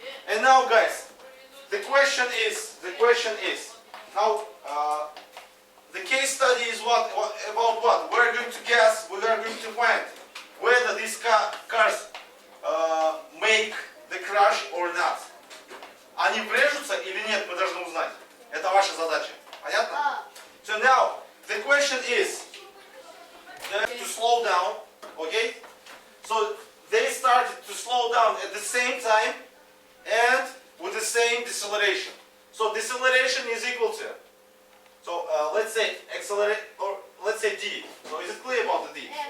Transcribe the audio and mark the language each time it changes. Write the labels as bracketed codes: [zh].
[en] And now, guys, the question is now the case study is about what? We're going to guess. We are going to find whether these cars make the crash or not. [ru] Они врежутся или нет, мы должны узнать. Это ваша задача. Понятно? [en] So now, the question is to slow down, okay? So they started to slow down at the same time and with the same deceleration. So deceleration is equal to, so let's say accelerate, or let's say D. So is it clear about the D?